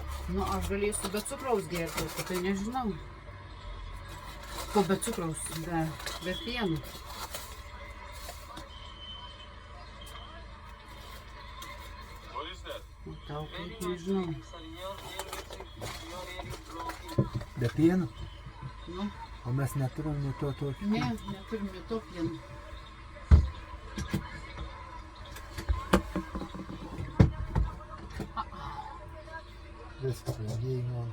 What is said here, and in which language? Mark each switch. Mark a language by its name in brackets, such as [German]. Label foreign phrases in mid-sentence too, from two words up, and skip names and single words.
[Lithuanian] Nu, aš galėsiu be cukraus gerti, tai nežinau. Ko be cukraus, be pieno. [English] What is that? [Lithuanian] O tau kaip nežinau. Be pieno? Nu, O mes neturim nei to tokio. ne, neturim ne to pieno. Viskas, jei nori.